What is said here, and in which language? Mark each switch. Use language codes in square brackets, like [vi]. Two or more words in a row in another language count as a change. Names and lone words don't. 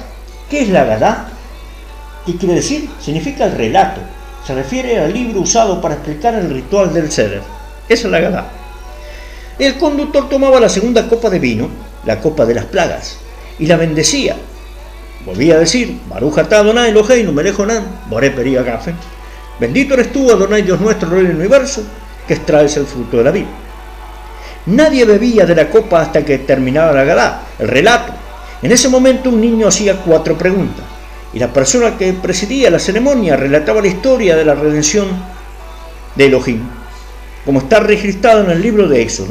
[es] ¿Qué es la Agadá? ¿Qué quiere decir? Significa el relato. Se refiere al libro usado para explicar el ritual del Seder. Esa es la Agadá. El conductor tomaba la segunda copa de vino, la copa de las plagas, y la bendecía. Volvía a decir: [he] ברוך אתה ה' אלהינו מלך העולם בורא פרי הגפן. [es] Bendito eres tú, Adonai Dios nuestro, Rey del universo, que extraes el fruto de la vida. Nadie bebía de la copa hasta que terminara la Agadá, el relato. En ese momento un niño hacía 4 preguntas, y la persona que presidía la ceremonia relataba la historia de la redención de Elohim, como está registrado en el libro de Éxodo.